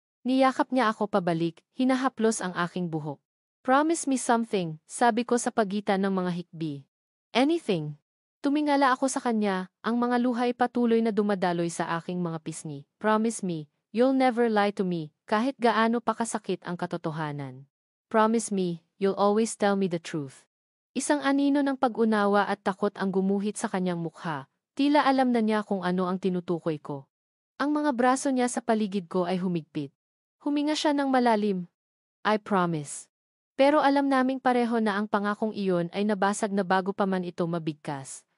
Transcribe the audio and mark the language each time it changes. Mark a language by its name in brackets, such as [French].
[Filipino] Niyakap niya ako pabalik, hinahaplos ang aking buhok. [English] Promise me something, [Filipino] sabi ko sa pagitan ng mga hikbi. [English] Anything. [Filipino] Tumingala ako sa kanya, ang mga luhay patuloy na dumadaloy sa aking mga pisngi. [English] Promise me, you'll never lie to me, [Filipino] kahit gaano pa kasakit ang katotohanan. [English] Promise me, you'll always tell me the truth. [Filipino] Isang anino ng pag-unawa at takot ang gumuhit sa kanyang mukha, tila alam na niya kung ano ang tinutukoy ko. Ang mga braso niya sa paligid ko ay humigpit. Huminga siya ng malalim. [English] I promise. [Filipino] Pero alam naming pareho na ang pangakong iyon ay nabasag na bago pa man ito mabigkas.